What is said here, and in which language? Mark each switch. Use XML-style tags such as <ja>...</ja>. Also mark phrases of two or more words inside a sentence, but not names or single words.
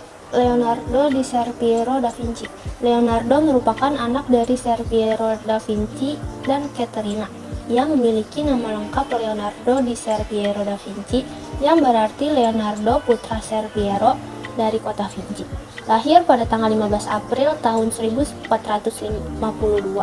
<id>Leonardo di Serpiero da Vinci. Leonardo merupakan anak dari Serpiero da Vinci dan Caterina, yang memiliki nama lengkap Leonardo di Serpiero da Vinci, yang berarti Leonardo putra Serpiero dari kota Vinci. Lahir pada tanggal 15 April tahun 1452.</id>